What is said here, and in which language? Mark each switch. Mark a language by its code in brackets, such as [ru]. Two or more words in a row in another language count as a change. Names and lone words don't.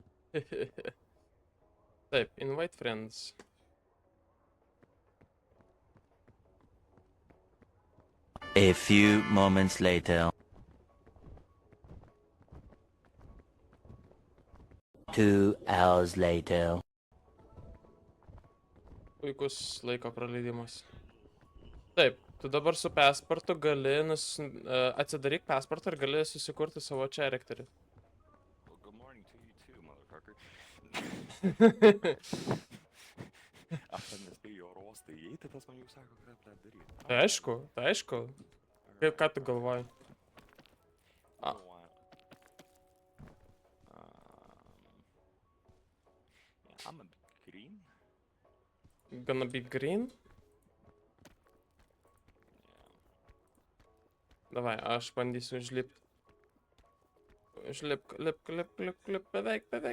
[lt] Taip, [en] invite friends. A few moments later. 2 hours later. [lt] Puikus laiko praleidimas. Taip, tu dabar su pasportu gali atsidaryk pasportą ir gali susikurti savo charakterį. [en] Well, good morning to you too, motherfucker. [lt] Aš ten nespėjau oro uostą įeiti, tas man jau sako, ką daryti. Tai aišku. Kaip, ką tu galvoji? [en] You know what? Yeah, I'm a bit green. Gonna be green? Yeah. [lt] Davai, aš bandysiu užlipti. Užlipk, lip, beveik.